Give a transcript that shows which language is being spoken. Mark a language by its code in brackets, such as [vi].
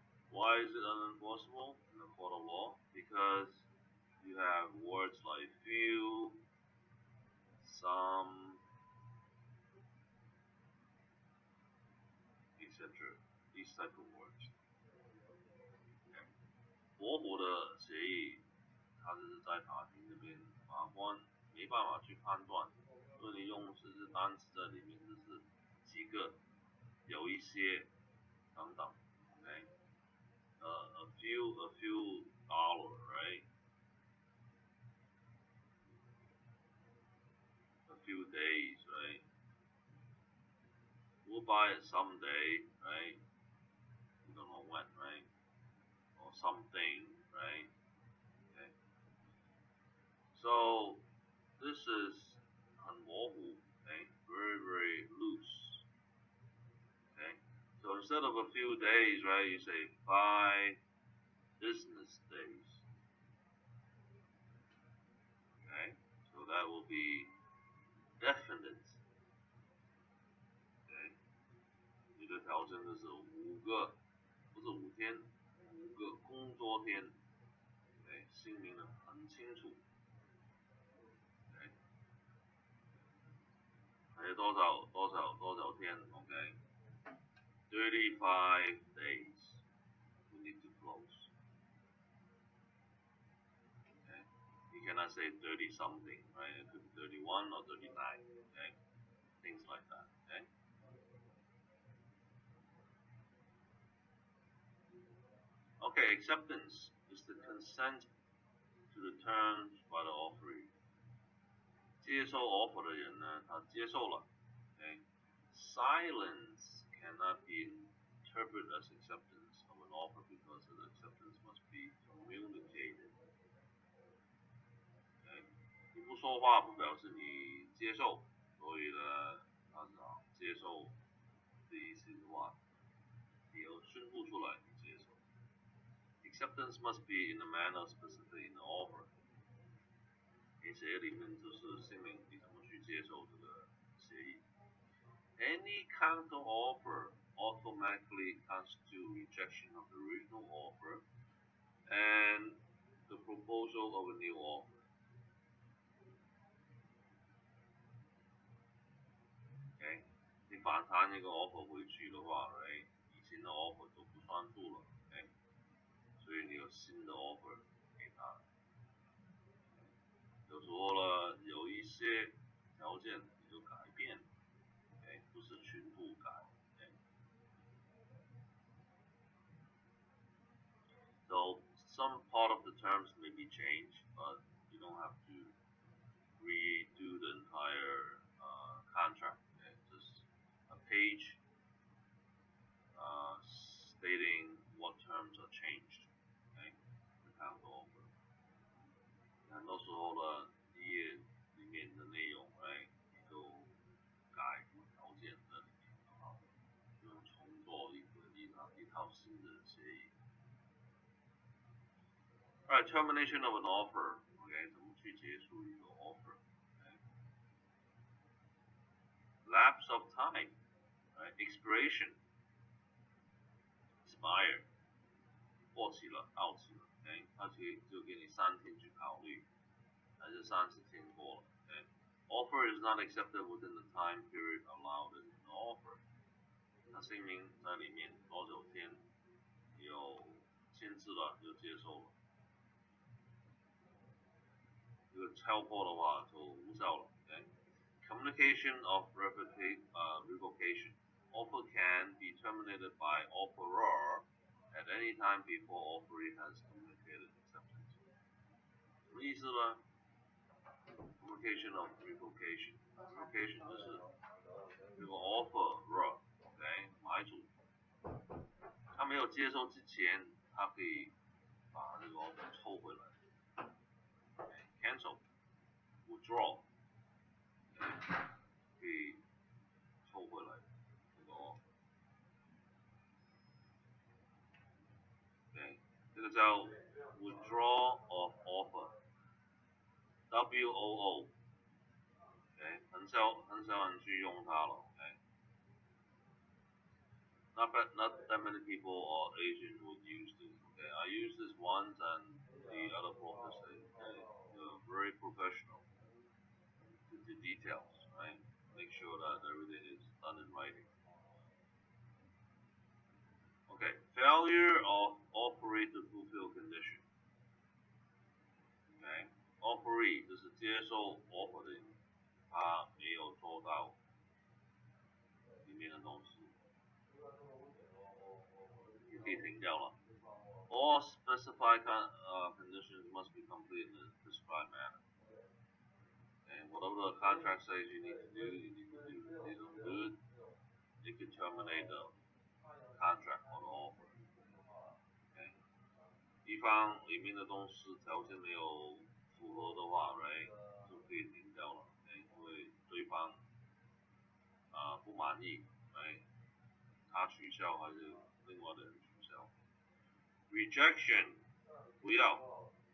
[en] Why is it unenforceable in the court of law? Because you have words like few, some, etc. These type of words. [zh] 模糊的协议，它只是在法庭这边，法官没办法去判断，因为你用只是单词在里面，就是几个，有一些等等。 [en] Okay? A few dollar, right? A few days, right? We'll buy it someday, right? We don't know when, right? Or something, right? Okay. So this is [zh] 很模糊, [en] okay? Very, very loose. Okay? So instead of a few days, right, you say 5 business days. Okay? So that will be definite. Okay? [zh] 你的条件就是5个，不是5天，5个工作天。 [en] Okay? [zh] 姓名的很清楚。Okay? 还有多少天 [en] ？Okay? 35 days. We need to close. Okay? You cannot say 30 something, right? It could be 31 or 39. Okay? Things like that. Okay? Okay, acceptance is the consent to the terms by the offeree. [zh] 接受 offer 的人呢，他接受了。 [en] Okay? Silence cannot be interpreted as acceptance of an offer because the acceptance must be communicated. Okay? [zh] 你不说话不表示你接受，所以呢，他是接受的意思的话，你要宣布出来你接受。 [en] Acceptance must be in a manner specific in the offer. [zh] 你协议里面就是声明你怎么去接受这个协议。 [en] Any counter offer automatically constitutes rejection of the original offer and the proposal of a new offer. Okay? [zh] 你反弹一个 offer 回去的话 ，right？ 以前的 offer 都不算数了 ，OK？所以你有新的 offer 给他。有时候呢，有一些条件你就改变 ，OK？不是全部改 ，OK？ [en] So some part of the terms may be changed, but you don't have to redo the entire contract. Okay? Just a page stating what terms are changed. Okay? [zh] 看过。很多时候呢，一页里面的内容，哎，你就改条件在里面，然后就重做一套新的协议。 [en] Alright, termination of an offer. OK， [zh] 怎么去结束一个 offer？ [en] Lapse of time， right? Expiration， expire， [zh] 过期了，到期了。 OK， 他就给你3天去考虑，还是30天过了。 [en] OK，offer is not accepted within the time period allowed in the offer。 [zh] 他姓名在里面多少天有限制了就接受了。这个超过的话就无效了。 [en] Communication of revocation. Offer can be terminated by offeror at any time before offeree has communicated acceptance. [zh] 什么意思呢？ [en] Communication of revocation. [zh] Revocation 就是这个 offeror， [en] OK， [zh] 买主，他没有接受之前，他可以把这个 offer 抽回来。 [en] Cancel, withdraw， [zh] 可以抽回来这个 offer。这个叫 [en] withdraw of offer， [zh] WOO， 很少人去用它了。 [en] Not that many people or agents would use this. I use this once, and the other brokers they're very professional to the details, right? Make sure that everything is done in writing. Okay, failure of offeree to fulfill condition. [zh] Okay, offeree 就是接受 offer 的人，他没有做到里面的东西，你可以停掉了。 [en] All specified conditions must be completed in the prescribed manner. And whatever the contract says you need to do, you need to do. If they don't do it, you can terminate the contract or the offer. Okay? [zh] 一方里面的东西条件没有符合的话 ，right， 就可以停掉了。因为对方不满意 ，right， 他取消还是另外的人取消。 [en] Rejection， [zh] 不要。